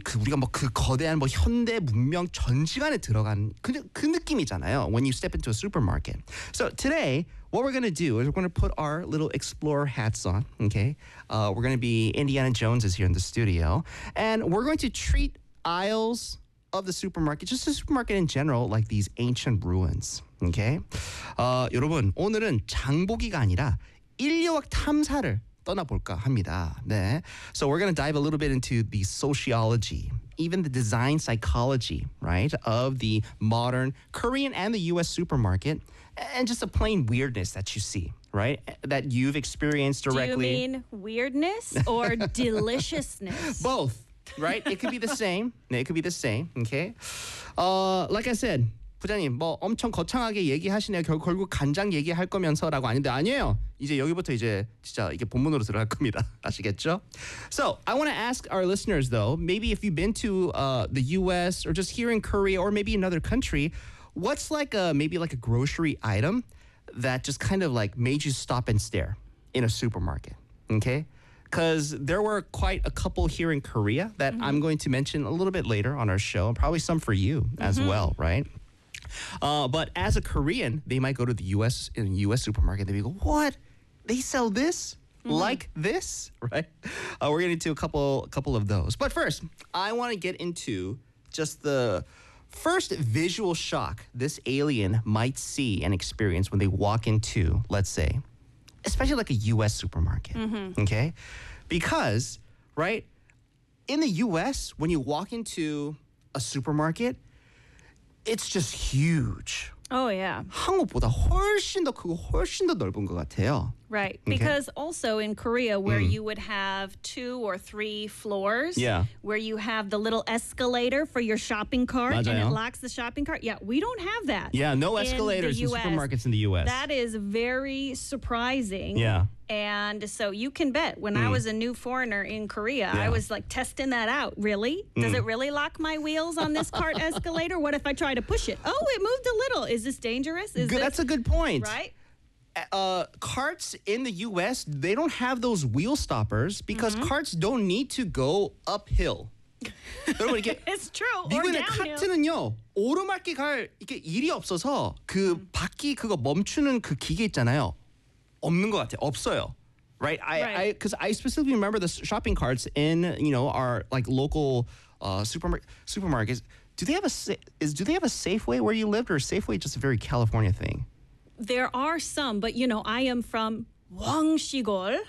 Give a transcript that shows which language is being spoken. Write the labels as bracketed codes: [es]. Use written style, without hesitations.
[ko] 그 우리가 뭐 그 거대한 뭐 현대 문명 전시관에 들어간 그 느낌이잖아요. [en] When you step into a supermarket. So today, what we're gonna do is we're gonna put our little explorer hats on. Okay, we're gonna be Indiana Jones is here in the studio, and we're going to treat aisles of the supermarket, just the supermarket in general, like these ancient ruins. Okay, [ko] 여러분 오늘은 장보기가 아니라 인류학 탐사를 떠나볼까 합니다. 네. [en] So we're going to dive a little bit into the sociology, even the design psychology, right, of the modern Korean and the U.S. supermarket, and just the plain weirdness that you see, right, that you've experienced directly. Do you mean weirdness or deliciousness? Both, right? It could be the same. [ko] 네, [en] it could be the same, okay? Like I said, [ko] 부장님, 뭐 엄청 거창하게 얘기하시네요. 결국 간장 얘기할 거면서라고 아닌데 아니에요. 이제 여기부터 이제 진짜 이게 본문으로 들어갈 겁니다. 아시겠죠? [en] So, I want to ask our listeners though, maybe if you've been to the US or just here in Korea or maybe another country, what's like a maybe like a grocery item that just kind of like made you stop and stare in a supermarket. Okay? Because there were quite a couple here in Korea that mm-hmm. I'm going to mention a little bit later on our show, probably some for you as mm-hmm. well, right? But as a Korean, they might go to the U.S. in a U.S. supermarket. They'd be like, what? They sell this? Mm-hmm. Like this? Right? We're going to get into a couple of those. But first, I want to get into just the first visual shock this alien might see and experience when they walk into, let's say, especially like a U.S. supermarket. Mm-hmm. Okay? Because, right, in the U.S., when you walk into a supermarket, it's just huge. Oh, yeah. [ko] 한국보다 훨씬 더 크고 훨씬 더 넓은 것 같아요. [en] Right. Because okay. also in Korea, where you would have two or three floors, yeah. where you have the little escalator for your shopping cart [ko] 맞아요. [en] And it locks the shopping cart. Yeah, we don't have that. Yeah, no escalators in supermarkets in the U.S. That is very surprising. Yeah. And so you can bet when I was a new foreigner in Korea, yeah. I was like testing that out. Really? Does it really lock my wheels on this cart escalator? What if I try to push it? Oh, it moved a little. Is this dangerous? That's a good point. Right? Carts in the U.S., they don't have those wheel stoppers because mm-hmm. carts don't need to go uphill. It's true. Or downhill. [ko] 카트는요, 오르막길 갈 이게 일이 없어서 그 바퀴 그거 멈추는 그 기계 있잖아요. 없는 것 같아요. 없어요. [en] Right? I specifically remember the shopping carts in, you know, our like local supermarkets. Do they have a Safeway where you lived, or is Safeway just a very California thing? There are some, but you know, I am from Hwangsigol,